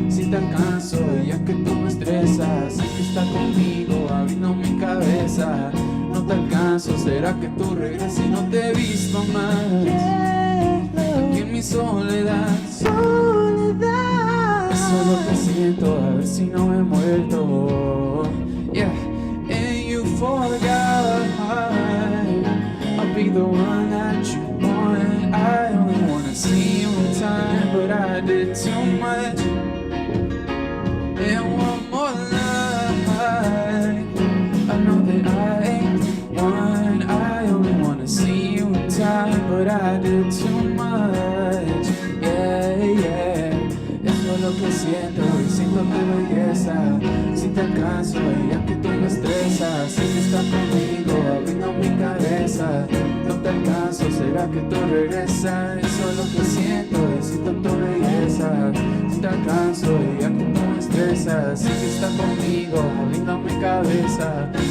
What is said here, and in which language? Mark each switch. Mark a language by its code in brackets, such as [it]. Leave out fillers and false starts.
[es] te alcanzo y es que tú me estresas. Sé que estás conmigo abriendo mi cabeza. No te alcanzo, será que tú regresas y no te he visto más. Aquí en mi soledad, eso es lo que siento, a ver si no me he muerto. [en] Yeah, and you forgot I'll be the one that you want. I only wanna see you in time, but I did too much. And one more lie, I know that I ain't the one. I only wanna see you in time, but I did too much. Yeah, yeah. [es] Eso es lo que siento y siento tu belleza. Si te alcanzo y es que tú me estresas. Sé que estás conmigo abriendo mi cabeza. No te alcanzo, será que tú regresas. Eso es lo que siento y siento tu belleza. Si te alcanzo y es que tú me estresas. Sé que estás conmigo abriendo mi cabeza.